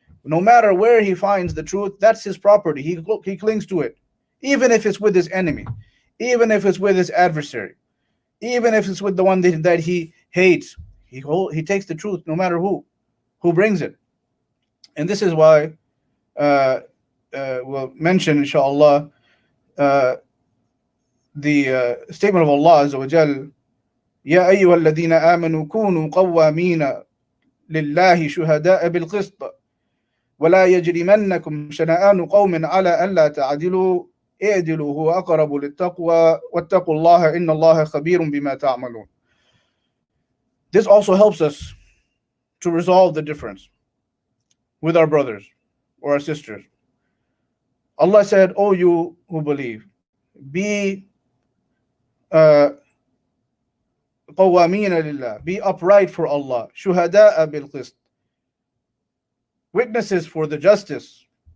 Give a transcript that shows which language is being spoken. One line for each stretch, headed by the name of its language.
English: No matter where he finds the truth, that's his property. He clings to it, even if it's with his enemy, even if it's with his adversary, even if it's with the one that he hates. He takes the truth no matter who brings it. And this is why we'll mention, inshallah, the statement of Allah Azza wa Jal,
Arabic: يا أيها الذين آمنوا كونوا قوامين لله شهداء بالقسط ولا يجرمنكم شنآن قوم على ألا تعدلوا اعدلوا هو أقرب للتقوى واتقوا الله إن الله خبير بما تعملون.
English: This also helps us to resolve the difference with our brothers or our sisters. Allah said, "O you who believe, be
Arabic: قوامين لله,
English: be upright for Allah,
Arabic: شهداء بالقسط,
English: witnesses for the justice.